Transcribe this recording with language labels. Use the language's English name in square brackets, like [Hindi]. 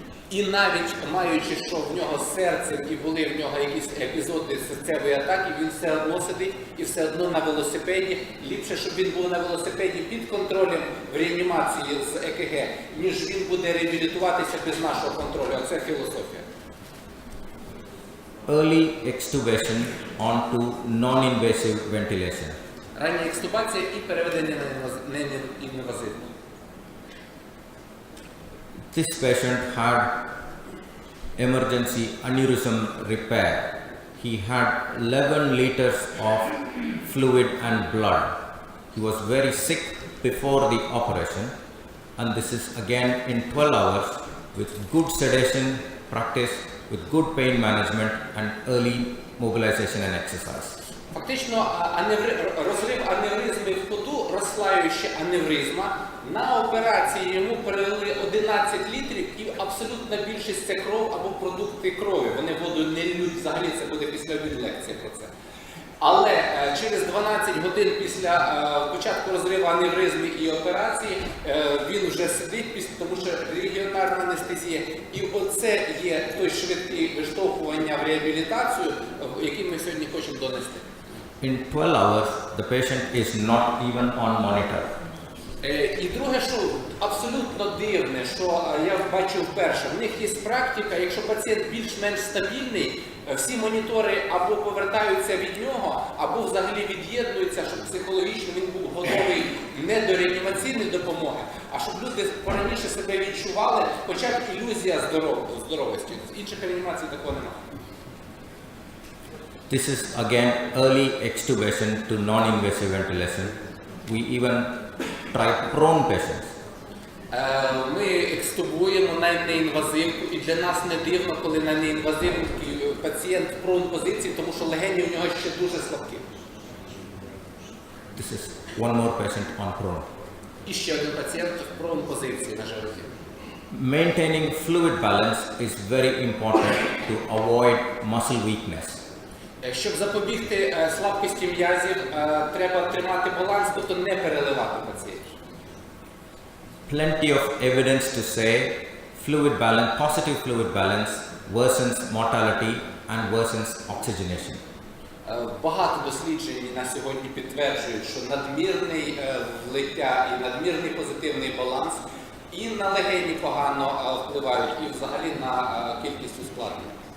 [Ukrainian] І навіть маючи, що в нього з серцем і були в нього якісь епізоди серцевої атаки, він все одно сидить і все одно на велосипеді. Ліпше, щоб він був на велосипеді під контролем в реанімації з ЕКГ, ніж він буде реабілітуватися без нашого контролю. А це філософія. [English] Early extubation onto non-invasive ventilation. [Ukrainian] Рання екстубація і переведення на інвазивну. [English] This patient had emergency aneurysm repair. He had 11 liters of fluid and blood. He was very sick before the operation, and this is again in 12 hours with good sedation practice, with good pain management and early mobilization and exercise. [Ukrainian] Фактично, розрив аневризми в ходу, розслаююча аневризма. На операції йому перелили 11 літрів і абсолютна більшість це кров або продукти крові. Вони воду не льють, взагалі це буде після лекції про це. Але через 12 годин після початку розриву аневризми і операції він вже сидить, тому що регіональна анестезія. І оце є той швидкий виштовхування в реабілітацію, який ми сьогодні хочемо донести. [English] In 12 hours, the patient is not even on monitor. [Ukrainian] І друге, що абсолютно дивне, що я бачив вперше, в них є практика, якщо пацієнт більш-менш стабільний, всі монітори або повертаються від нього, або взагалі від'єднуються, щоб психологічно він був готовий не до реанімаційної допомоги, а щоб люди пораніше себе відчували, хоча б ілюзія здоровості. З інших реанімацій такого немає. [English] This is again early extubation to non-invasive ventilation. We even try prone patients. [Ukrainian] Ми екстубуємо на неінвазивку, і для нас не дивно, коли на неінвазивці пацієнт в прон позиції, тому що легені у нього ще дуже слабкі. [English] This is one more patient on prone. [Ukrainian] І ще один пацієнт в прон позиції на животі. [English] Maintaining fluid balance is very important to avoid muscle weakness. [Ukrainian] Щоб запобігти слабкості м'язів, треба тримати баланс, тобто не переливати пацієнтів. [English] Plenty of evidence to say fluid balance, positive fluid balance worsens mortality and worsens oxygenation. [Ukrainian] Багато досліджень на сьогодні підтверджують, що надмірне влиття і надмірний позитивний баланс і на легені погано впливають, і взагалі на кількість ускладнень.